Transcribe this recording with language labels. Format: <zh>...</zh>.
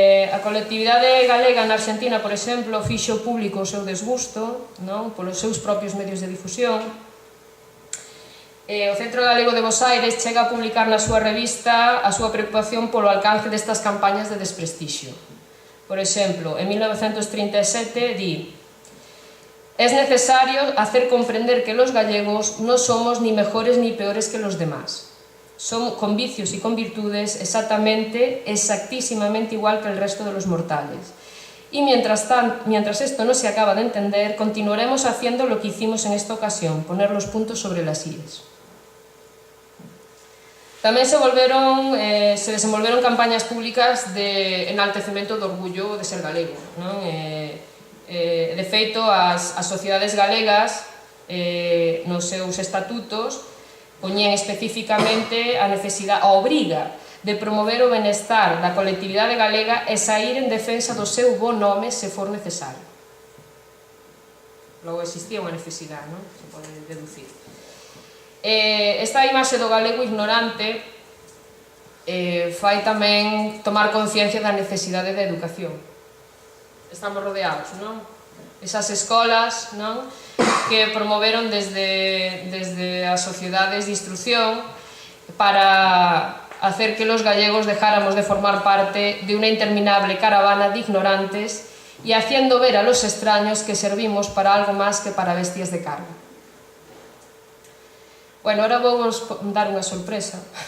<gl>A colectividade galega na Argentina, por exemplo, fixo público o seu desgusto, non? Polos seus propios medios de difusión. O Centro Galego de Bos Aires chega a publicar na súa revista a súa preocupación polo alcance destas campañas de desprestixio.</gl> <es>Por exemplo, en 1937 di: «Es necesario hacer comprender que los gallegos no somos ni mejores ni peores que los demás. Son con vicios y con virtudes exactísimamente igual que el resto de los mortales. Y mientras esto no se acaba de entender, continuaremos haciendo lo que hicimos en esta ocasión, poner los puntos sobre las íes».</es> <gl>Tamén se desenvolveron campañas públicas de enaltecemento do orgullo de ser galego, non? De feito, as sociedades galegas nos seus estatutos poñían especificamente a obriga de promover o benestar da colectividade galega e saír en defensa do seu bo nome se for necesario. Logo existía unha necesidade, non? Se pode deducir. Esta imaxe do galego ignorante fai tamén tomar conciencia da necesidade da educación. Estamos rodeados, non? Esas escolas, non? Que promoveron desde as sociedades de instrucción</gl> <es>para hacer que los gallegos dejáramos de formar parte de una interminable caravana de ignorantes y haciendo ver a los extraños que servimos para algo más que para bestias de carga.</es> <gl>Bueno, ahora vou vos dar unha sorpresa.</gl>